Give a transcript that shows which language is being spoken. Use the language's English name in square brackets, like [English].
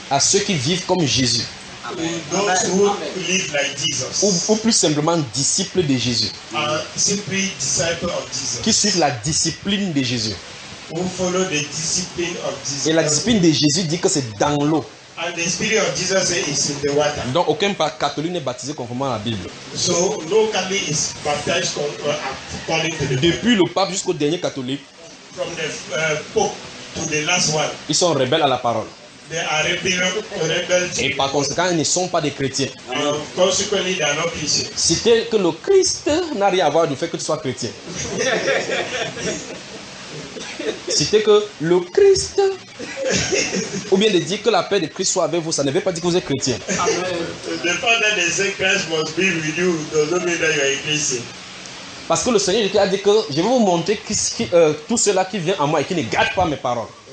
[French] à ceux qui vivent comme Jésus. Ou plus simplement disciples de Jésus. [English] Simply disciple of Jesus. [French] Qui suivent la discipline de Jésus. [English] Who follow the discipline of Jesus. [French] Et la discipline de Jésus dit que c'est dans l'eau. [English] And the spirit of Jesus is in the water. [French] Donc aucun catholique n'est baptisé conformément à la Bible. [English] So no Catholic is baptized according to the Bible. [French] Depuis le pape jusqu'au dernier catholique. [English] From the pope. To the last one. [French] Ils sont rebelles à la parole. [English] They are rebels. [French] Et par conséquent, ils ne sont pas des chrétiens. [English] Consequently, they are not Christians. [French] C'était que le Christ n'a rien à voir du fait que tu sois chrétien. C'était que le Christ, ou bien de dire que la paix de Christ soit avec vous, ça ne veut pas dire que vous êtes chrétien. [English] The fact that they say Christ must be with you doesn't mean that you are a Christian. [French] Parce que le Seigneur a dit que je vais vous montrer tout cela qui vient à moi et qui ne garde pas mes paroles.